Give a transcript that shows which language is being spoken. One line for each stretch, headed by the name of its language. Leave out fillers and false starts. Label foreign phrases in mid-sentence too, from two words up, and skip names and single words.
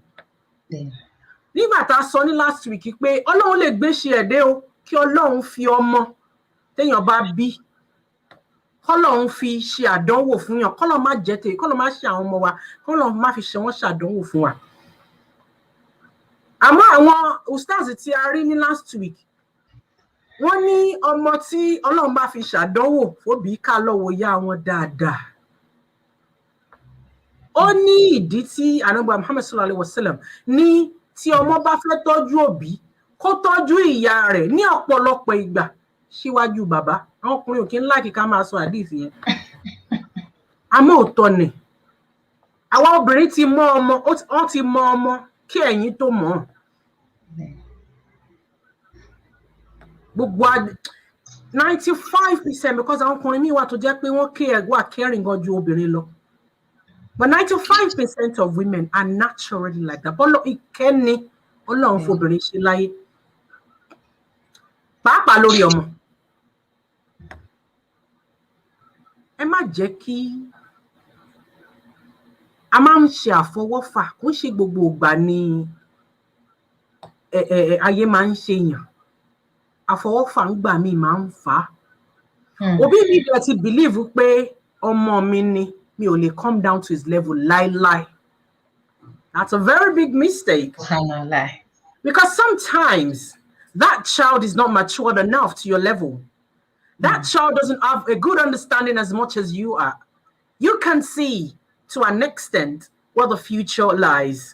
Yoruba: Nígbà tá a sọ ní
English: last week
Yoruba: pé Ọlọ́run lè gbé ṣe ẹ̀dẹ́ o, kí Ọlọ́run fi ọmọ téèyàn bá bí, k'Ọlọ́run fi ṣe àdánwò fún yàn, k'Ọlọ́run má jẹ́ tèè, k'Ọlọ́run má ṣe àwọn ọmọ wa, k'Ọlọ́run má fi ṣe wọ́n ṣàdánwò fún wa. Àmọ́ àwọn ustaz tí a rí ní
English: last week,
Yoruba: wọ́n ní ọmọ tí Ọlọ́run bá fi ṣàdánwò fóbí ká lọ́wọ́ yá wọn dáadáa. Ó ní ìdí tí Ànábì Muhammad
Arabic: صلى الله عليه وسلم
Yoruba: ní tí ọmọ bá fẹ́ tọ́jú òbí, kó tọ́jú ìyá rẹ̀ ní ọ̀pọ̀lọpọ̀ ìgbà. síwájú bàbá. Àwọn ọkùnrin ò kí ń láìkí ká máa sọ àdìsí yẹn. Àmọ́ òótọ́ ni. Àwọn obìnrin ti mọ ọmọ, wọ́n ti mọ ọmọ kí ẹ̀yin tó mọ̀. Gbogbo 95% because àwọn ọkùnrin míì wà tó jẹ́ pé wọ́n wà caring gan ju obìnrin lọ.
English: But 95% of women are naturally like that.
Yoruba: Bọ́lọ̀ ìkẹ́ni Ọlọ́run fobìnrin ṣe láyé. Pàápàá lórí ọmọ. Ẹ má jẹ́ kí a máa ń ṣe àfọwọ́fà, kò ń ṣe gbogbo ìgbà ni ayé máa ń ṣe yàn. Àfọwọ́fà ń gbà mí máa ń fà á. Òbí mi bẹ̀rẹ̀ ti believe pé ọmọ mi ni, mi ò lè
English: come down to his level
Yoruba: láíláí.
English: That's a very big mistake. Because sometimes that child is not matured enough to your level. That child doesn't have a good understanding as much as you are. You can see to an extent where the future lies.